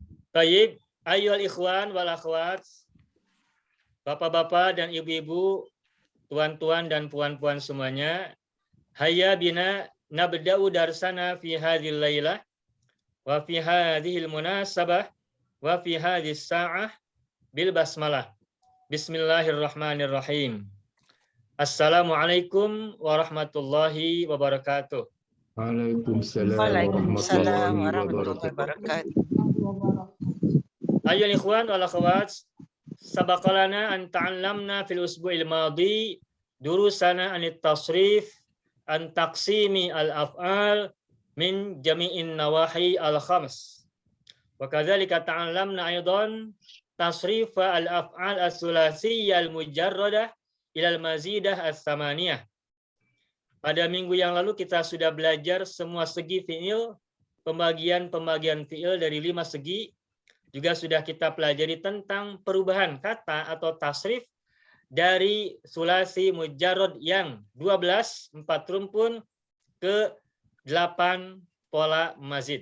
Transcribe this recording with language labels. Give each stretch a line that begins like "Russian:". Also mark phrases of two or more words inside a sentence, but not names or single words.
Indonesian: Baik,
Arabic: أيها الإخوان والأخوات,
Indonesian: bapak-bapak dan ibu-ibu, tuan-tuan dan puan-puan semuanya,
Arabic: هيا بنا نبدأ درسنا في هذه الليلة وفي هذه المناسبة وفي هذه الساعة بالبسملة. بسم الله الرحمن الرحيم. السلام عليكم ورحمة الله وبركاته. وعليكم السلام ورحمة الله وبركاته. أيها الإخوان والأخوات، سبق لنا أن تعلمنا في الأسبوع الماضي دروسنا عن التصريف عن تقسيم الأفعال من جميع النواحي الخمس. وكذلك تعلمنا أيضا تصريف الأفعال الثلاثية المجردة إلى المزيدة الثمانية.
Indonesian: Pada minggu yang lalu kita sudah belajar semua segi fi'il, pembagian fi'il dari 5 segi. Juga sudah kita pelajari tentang perubahan kata atau tasrif dari
Arabic: ثلاثي مجرد
Indonesian: yang 12, 4 rumpun ke 8 pola mazid.